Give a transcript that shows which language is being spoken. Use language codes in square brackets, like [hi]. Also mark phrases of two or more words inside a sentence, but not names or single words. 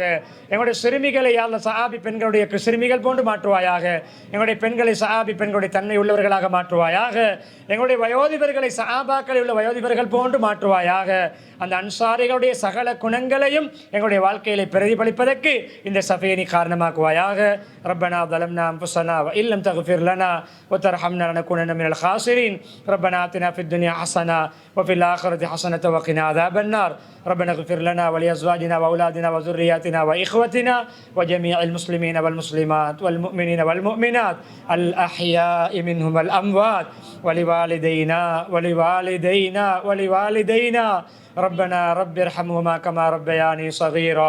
[ta] எங்களுடைய சிறுமிகளை யாரெல்லாம் சஹாபி பெண்களுடைய சிறுமிகள் போன்று மாற்றுவாயாக. எங்களுடைய பெண்களை சஹாபி பெண்களுடைய தன்மை உள்ளவர்களாக மாற்றுவாயாக. எங்களுடைய வயோதிபர்களை சஹாபாக்களில் உள்ள வயோதிபர்கள் போன்று மாற்றுவாயாக. அந்த அன்சாரிகளுடைய சகல குணங்களையும் எங்களுடைய வாழ்க்கையில பிரதிபலிப்பதற்கு இந்த சபையை காரணமாக்குவாயாக. [ar] ரப்பனா ظلمنا انفسنا وان لم تغفر لنا وترحمنا لنكونن من الخاسرين. ربنا آتنا في الدنيا حسنة وفي الآخرة حسنة وقنا عذاب النار. ربنا اغفر لنا ولأزواجنا وأولادنا وذرياتنا وإخوتنا وجميع المسلمين والمسلمات والمؤمنين والمؤمنات الأحياء منهم والأموات ولوالدينا ربنا رب ارحمهما كما ربياني صغيرا.